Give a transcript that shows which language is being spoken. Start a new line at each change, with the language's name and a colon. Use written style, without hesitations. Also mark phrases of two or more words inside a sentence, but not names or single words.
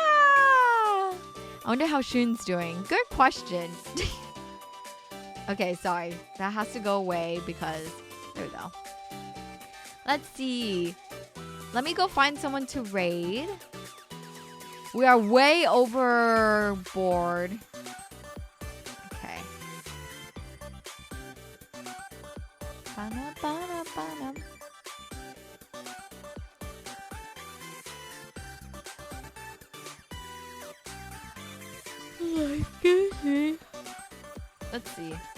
English: I wonder how Shun's doing. Good question. Okay, sorry. That has to go away because... There we go. Let's see. Let me go find someone to raid. We are way overboard. Okay. Ba-na-ba-na-ba-na. Let's see.